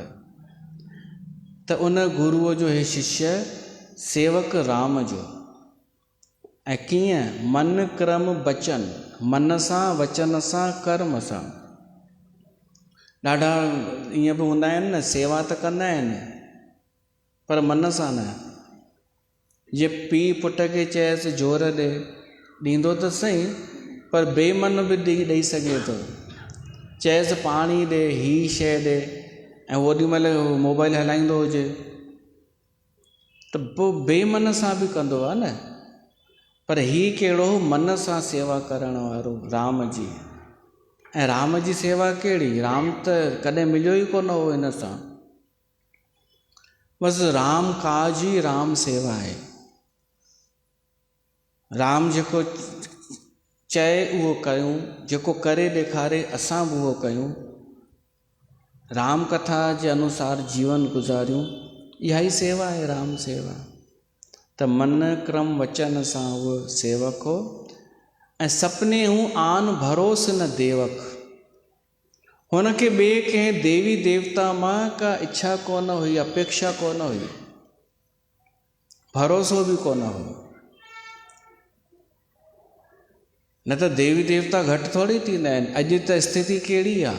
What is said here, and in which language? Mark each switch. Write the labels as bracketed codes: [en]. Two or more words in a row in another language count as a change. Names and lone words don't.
[sd] त उन गुरुअ जो हे शिष्य सेवक राम जो। ऐं कीअं? [awa] मन क्रम बचन, [sd] मन सां, वचन सां, कर्म सां। ॾाढा ईअं बि हूंदा आहिनि न, सेवा त कंदा आहिनि पर मन सां न। जे पीउ पुट खे चएसि जोर ॾे, ॾींदो त सही, पर बेमन बि ॾेई सघे थो। चएसि पाणी ॾे, ही शइ ॾे, ऐं ओॾीमहिल मोबाइल हलाईंदो हुजे त पोइ बेमन सां बि कंदो आहे न। पर ही कहिड़ो? मन सां सेवा करण वारो राम जी। ऐं राम जी सेवा कहिड़ी? राम त कॾहिं मिलियो ई कोन हो हिन सां। बसि राम काज ई राम सेवा आहे। राम जेको चए उहो कयूं, जेको करे ॾेखारे असां बि उहो कयूं, राम कथा जे अनुसार जीवन गुज़ारियूं। इहा ई सेवा आहे राम सेवा। त [awa] मन क्रम वचन [sd] सां उहो सेवक हो। [awa] ऐं सपने हूं आन भरोस न देवक। [sd] हुनखे ॿिए कंहिं देवी देवता मां का इच्छा कोन हुई, अपेक्षा कोन हुई, भरोसो बि कोन हो। न त देवी देवता घटि थोरी थींदा आहिनि। अॼु त स्थिति कहिड़ी आहे?